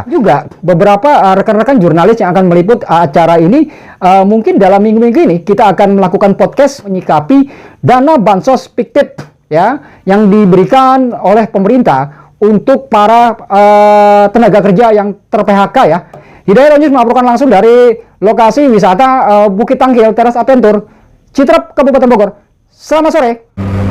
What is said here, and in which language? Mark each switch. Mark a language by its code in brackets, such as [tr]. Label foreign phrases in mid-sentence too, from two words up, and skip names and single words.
[id] Juga beberapa rekan-rekan jurnalis yang akan meliput acara ini, mungkin dalam minggu-minggu ini kita akan melakukan podcast menyikapi dana bansos fiktif ya yang diberikan oleh pemerintah untuk para tenaga kerja yang ter-PHK ya. Hidayat News melaporkan langsung dari lokasi wisata Bukit Tangkil Teras Adventure, Citrep, Kabupaten Bogor. Selamat sore.